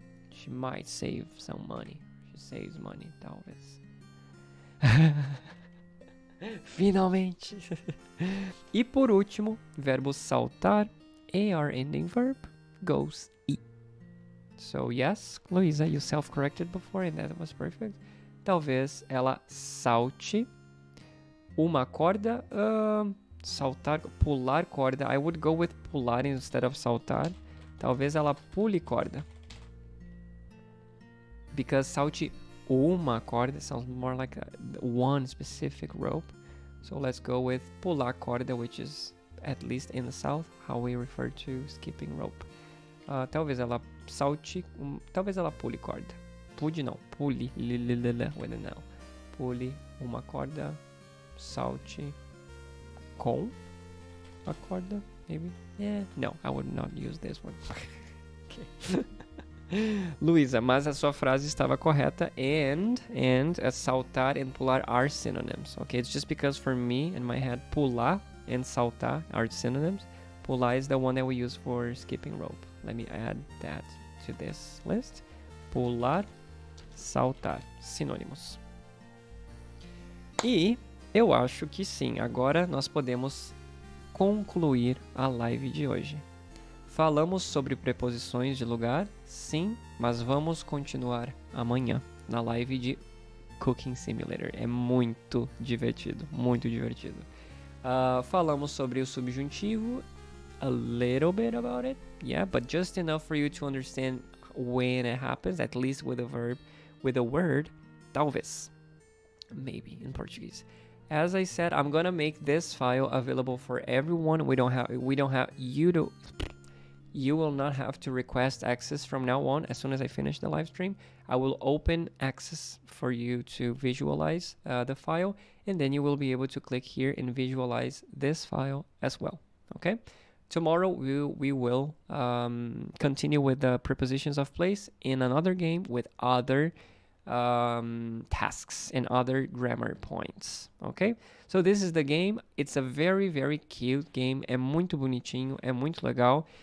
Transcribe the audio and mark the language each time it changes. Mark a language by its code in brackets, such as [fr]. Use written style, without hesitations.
[en] She might save some money. She saves money, talvez. [pt] Finalmente. E por último, verbo saltar, [en] AR ending verb, goes E. So yes, Luisa, you self-corrected before and that was perfect. [pt] Talvez ela salte uma corda, saltar, pular corda. [en] I would go with pular instead of saltar. [pt] Talvez ela pule corda. [en] Because [pt] salte uma corda [en] sounds more like one specific rope. So let's go with pular corda, which is, at least in the south, how we refer to skipping rope. [pt] Talvez ela salte, talvez ela pule corda. Pude não, pule, [en] with an L. [pt] Pule uma corda, salte com a corda, maybe? [en] Yeah, no, I would not use this one. Okay. [pt] Luisa, mas a sua frase estava correta. [en] And saltar and pular are synonyms. Okay, it's just because for me, in my head, pular and saltar are synonyms. Pular is the one that we use for skipping rope. Let me add that to this list. [pt] Pular, saltar, sinônimos. E eu acho que sim, agora nós podemos concluir a live de hoje. Falamos sobre preposições de lugar, sim, mas vamos continuar amanhã na live de Cooking Simulator. É muito divertido, muito divertido. Falamos sobre o subjuntivo, [en] a little bit about it, yeah, but just enough for you to understand when it happens, at least with a verb, with a word, talvez, maybe in Portuguese. As I said, I'm gonna make this file available for everyone. You will not have to request access from now on. As soon as I finish the live stream, I will open access for you to visualize the file, and then you will be able to click here and visualize this file as well. Okay? Tomorrow we will continue with the prepositions of place in another game with other tasks and other grammar points. Okay? So this is the game. It's a very, very cute game. [pt] É muito bonitinho, é muito legal.